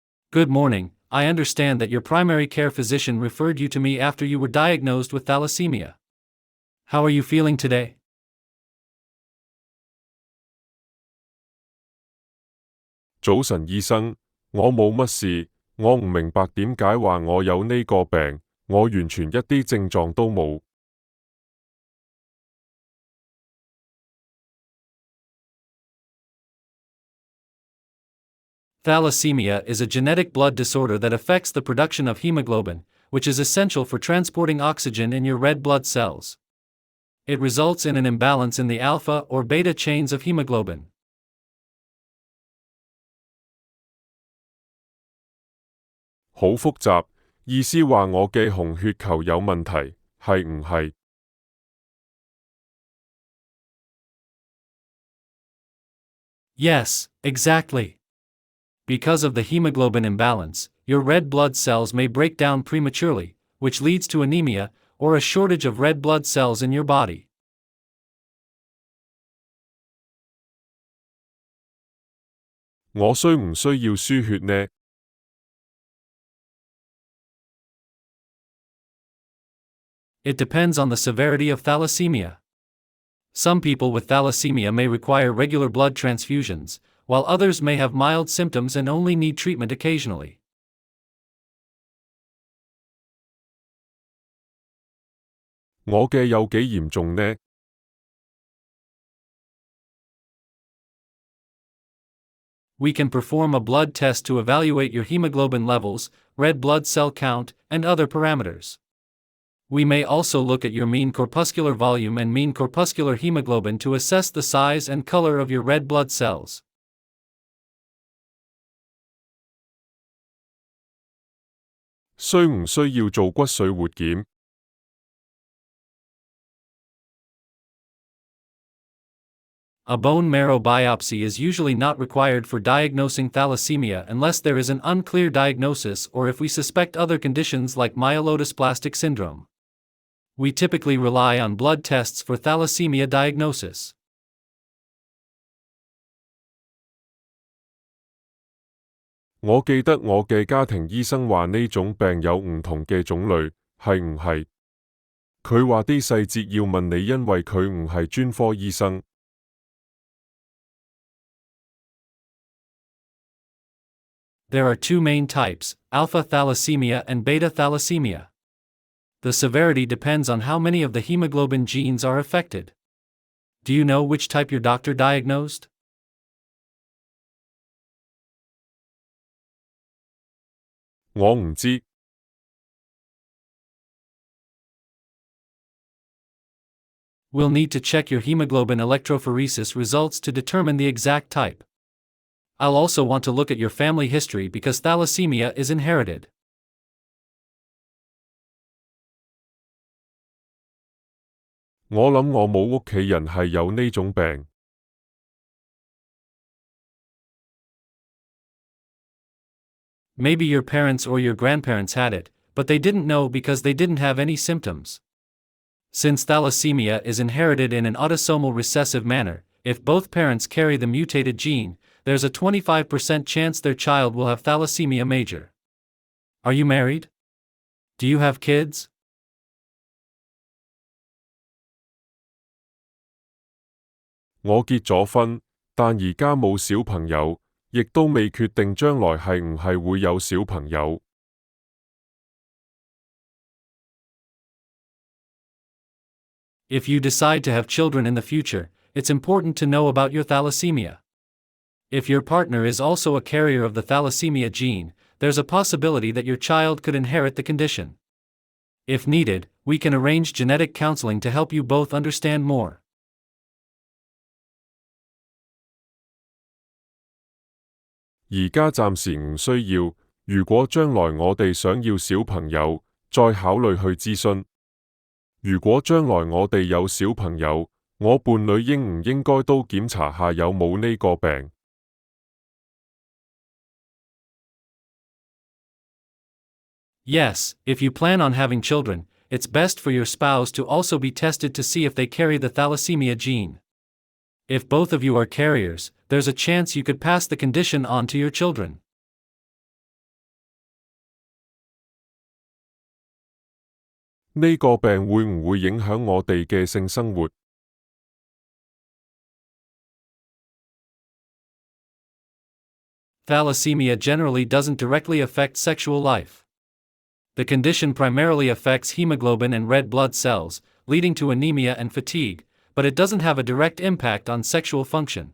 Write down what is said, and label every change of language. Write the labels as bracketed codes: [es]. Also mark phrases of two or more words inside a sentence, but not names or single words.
[en] Good morning. I understand that your primary care physician referred you to me after you were diagnosed with thalassemia. How are you feeling today? [yue] 早晨醫生，我冇乜事，我唔明白點解話我有呢個病，我完全一啲症狀都冇。 [en] Thalassemia is a genetic blood disorder that affects the production of hemoglobin, which is essential for transporting oxygen in your red blood cells. It results in an imbalance in the alpha or beta chains of hemoglobin. [yue] 好複雜，意思話我嘅紅血球有問題，係唔係？ [en] Yes, exactly. Because of the hemoglobin imbalance, your red blood cells may break down prematurely, which leads to anemia, or a shortage of red blood cells in your body. [yue] 我需唔需要輸血呢？ [en] It depends on the severity of thalassemia. Some people with thalassemia may require regular blood transfusions, while others may have mild symptoms and only need treatment occasionally. [yue] 我嘅有幾嚴重呢？ [en] We can perform a blood test to evaluate your hemoglobin levels, red blood cell count, and other parameters. We may also look at your mean corpuscular volume and mean corpuscular hemoglobin to assess the size and color of your red blood cells. [yue] 需唔需要做骨髓活檢？ [en] A bone marrow biopsy is usually not required for diagnosing thalassemia unless there is an unclear diagnosis or if we suspect other conditions like myelodysplastic syndrome. We typically rely on blood tests for thalassemia diagnosis. [yue] 我記得我嘅家庭醫生話呢種病有唔同嘅種類，係唔係？佢話啲細節要問你，因為佢唔係專科醫生。 [en] There are two main types, alpha thalassemia and beta thalassemia. The severity depends on how many of the hemoglobin genes are affected. Do you know which type your doctor diagnosed? [yue] 我唔知。 [en] We'll need to check your hemoglobin electrophoresis results to determine the exact type. I'll also want to look at your family history because thalassemia is inherited. [yue] 我諗我冇屋企人係有呢種病。 [en] Maybe your parents or your grandparents had it, but they didn't know because they didn't have any symptoms. Since thalassemia is inherited in an autosomal recessive manner, if both parents carry the mutated gene, there's a 25% chance their child will have thalassemia major. Are you married? Do you have kids? [yue] 我結咗婚，但而家冇小朋友，亦都未決定將來係唔係會有小朋友。 [en] If you decide to have children in the future, it's important to know about your thalassemia. If your partner is also a carrier of the thalassemia gene, there's a possibility that your child could inherit the condition. If needed, we can arrange genetic counseling to help you both understand more. [yue] 而家暫時唔需要，如果將來我哋想要小朋友，再考慮去諮詢。如果將來我哋有小朋友，我伴侶應唔應該都檢查下有冇呢個病？ [en] Yes, if you plan on having children, it's best for your spouse to also be tested to see if they carry the thalassemia gene. If both of you are carriers, there's a chance you could pass the condition on to your children. [yue] 呢個病會唔會影響我哋嘅性生活？ [en] Thalassemia generally doesn't directly affect sexual life. The condition primarily affects hemoglobin and red blood cells, leading to anemia and fatigue, but it doesn't have a direct impact on sexual function.